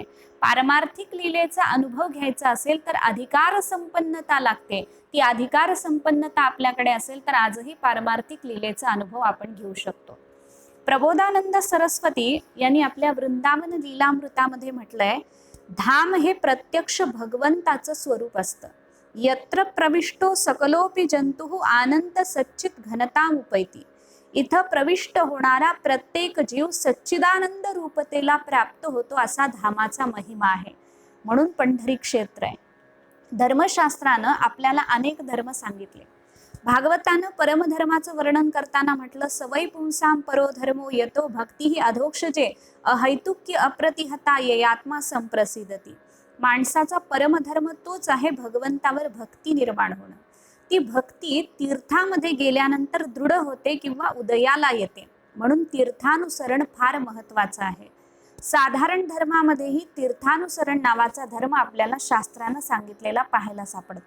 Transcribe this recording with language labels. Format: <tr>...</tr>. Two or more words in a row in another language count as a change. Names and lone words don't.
<mr>पारमार्थिक लीलेचा अनुभव घ्यायचा असेल तर अधिकार संपन्नता लागते. ती अधिकार संपन्नता आपल्याकडे असेल तर आजही पारमार्थिक लीलेचा अनुभव आपण घेऊ शकतो. प्रबोधानंद सरस्वती यांनी आपल्या वृंदावन लीलामृतामध्ये म्हटलंय, धाम हे प्रत्यक्ष भगवंताचं स्वरूप असतं.</mr> <sa>यत्र प्रविष्टो सकलोपी जंतु आनंद सच्चित घनताम उपैती.</sa> <mr>इथं प्रविष्ट होणारा प्रत्येक जीव सच्चिदानंद रूपतेला प्राप्त होतो असा धामाचा महिमा आहे. म्हणून पंढरी क्षेत्र आहे. धर्मशास्त्रानं आपल्याला अनेक धर्म सांगितले. भागवतानं परमधर्माचं वर्णन करताना म्हटलं,</mr> <sa>सवै पुंसाम परो धर्मो यतो भक्ती ही अधोक्षजे अहैतुक्य अप्रतिहता ययात्मा संप्रसिद्धती.</sa> <mr>माणसाचा परमधर्म तोच आहे भगवंतावर भक्ती निर्माण होणं. ती भक्ती तीर्थामध्ये गेल्यानंतर दृढ होते किंवा उदयाला येते. म्हणून तीर्थानुसरण फार महत्वाचं आहे. साधारण धर्मामध्येही तीर्थानुसरण नावाचा धर्म आपल्याला शास्त्रानं सांगितलेला पाहायला सापडतो.</mr>